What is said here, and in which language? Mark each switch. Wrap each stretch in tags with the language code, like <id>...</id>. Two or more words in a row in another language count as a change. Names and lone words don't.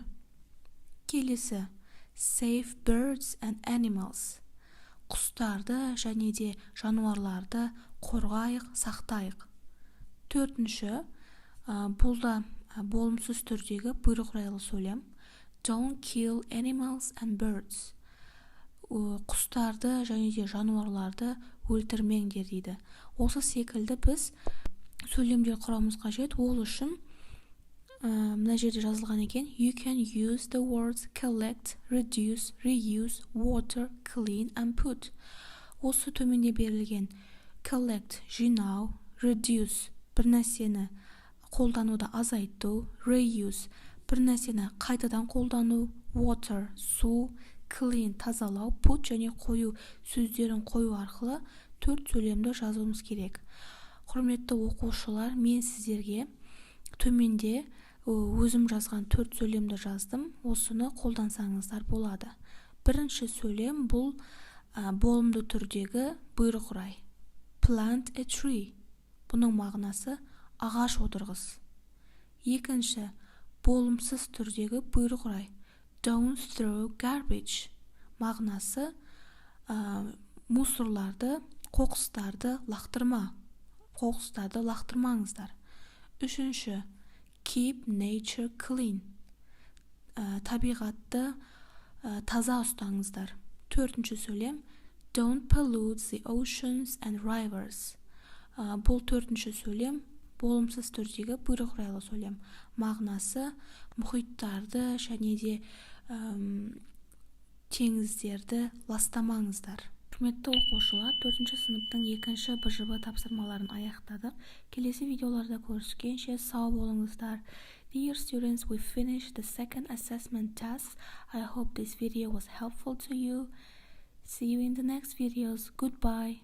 <kk>Келесі.</kk> <en>Save birds and animals.</en> <kk>Құстарды және де жануарларды қорғайық, сақтайық. 4-ші, бұл да болымсыз түрдегі бұйрық райлы сөйлем.</kk> <en>Don't kill animals and birds.</en> <kk>Құстарды және де жануарларды өлтірмеңдер дейді. Осы секілді біз сөйлемдер құрамыз қажет. Ол үшін мына жерде жазылған екен.</kk> <en>You can use the words collect, reduce, reuse, water, clean and put.</en> <kk>Осы төменде берілген collect, жинау, reduce, бір нәрсені қолдануды азайту, reuse, бір нәрсені қайтадан қолдану, water, су, clean, тазалау, put және қою сөздерін қою арқылы 4 сөйлемді жазуымыз керек. Құрметті оқушылар, мен сіздерге төменде өзім жазған 4 сөйлемді жаздым. Осыны қолдансаңыздар болады. Бірінші сөйлем бұл болымды түрдегі бұйрық рай.</kk> <en>Plant a tree.</en> <kk>Бұның мағынасы ағаш отырғыз. Екінші, болымсыз түрдегі бұйрық рай.</kk> <en>Don't throw garbage.</en> <kk>Мағынасы мусорларды, қоқыстарды лақтырма. Қоқыстарды лақтырмаңыздар. Үшінші,</kk> <en>keep nature clean.</en> <kk>Табиғатты таза ұстаңыздар. 4-ші сөйлем.</kk> <en>Don't pollute the oceans and rivers.</en> <kk>Бұл 4-ші сөйлем болымсыз түрдегі бұйрық райлы сөйлем. Мағынасы мұхиттарды және де теңіздерді ластамаңыздар. Құрметті оқушылар, 4-ші сыныптың 2-ші БЖБ тапсырмаларын аяқтадық. Келесі видеоларда көріскенше сау болыңыздар.</kk> <en>Dear students, we finished the second assessment task. I hope this video was helpful to you. See you in the next videos. Goodbye.</en>